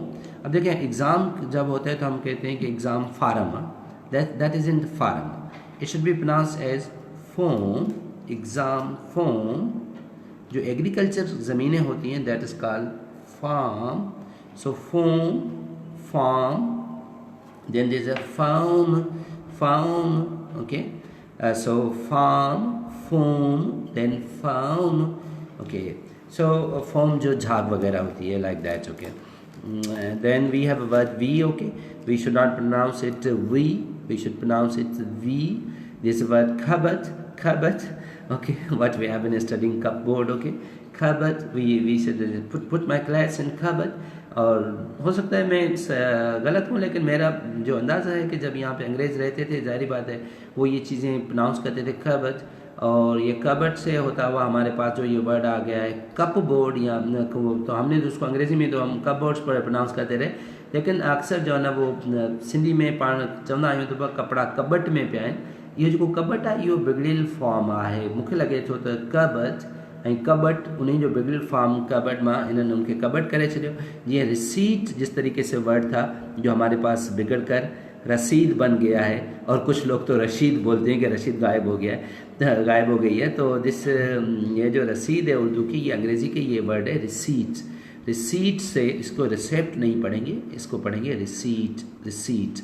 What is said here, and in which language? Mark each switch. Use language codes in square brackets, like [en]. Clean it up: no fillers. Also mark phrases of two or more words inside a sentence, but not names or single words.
[hi] अब देखें [en] एग्ज़ाम [hi] जब होता है तो हम कहते हैं कि [en] एग्ज़ाम form, that is in form, it should be pronounce as foam, exam foam. [hi] जो एग्रीकल्चर ज़मीनें होती हैं [en] that is called farm, so foam farm, then there is a farm farm, okay, so farm foam then farm, okay, so foam [hi] जो झाग वगैरह होती है [en] like that, okay. Then we have a word we, okay, we should not pronounce it we should pronounce it we. This word cupboard cupboard, okay, what we have been studying cupboard, okay, cupboard, we should put my class in cupboard। [hi] और हो सकता है मैं गलत हूँ, लेकिन मेरा जो अंदाज़ा है कि जब यहाँ पे अंग्रेज़ रहते थे जाहिर बात है वो ये चीज़ें प्रोनाउंस करते थे कबट, और ये कबट से होता हुआ हमारे पास जो ये वर्ड आ गया है [en] cup board, [hi] या तो हमने तो उसको अंग्रेज़ी में तो हम [en] cup boards [hi] पर प्रोनाउंस करते रहे, लेकिन अक्सर जो है ना वो सिंधी में [sd] पाण चवंदा आहियूं तो कपिड़ा कबट में पिया आहिनि। इहो जेको कबट आहे इहो बिगड़ियल फॉर्म आहे, मूंखे लॻे थो त कबट ऐं कबट उन्हीं जो बिगड़ियल फॉर्म कबट मां [hi] इन्होंने उनके [sd] कबट करे छॾियो। [hi] जीअं रिसीट जिस तरीके से वर्ड था जो हमारे पास बिगड़ कर रसीद बन गया है, और कुछ लोग तो रशीद बोलते हैं कि रशीद गायब हो गया है, गायब हो गई है, तो ये जो रसीद है उर्दू की, ये अंग्रेज़ी के ये वर्ड है रिसीट। रिसीट से इसको रिसेप्ट नहीं पढ़ेंगे, इसको पढ़ेंगे रिसीट रिसीट।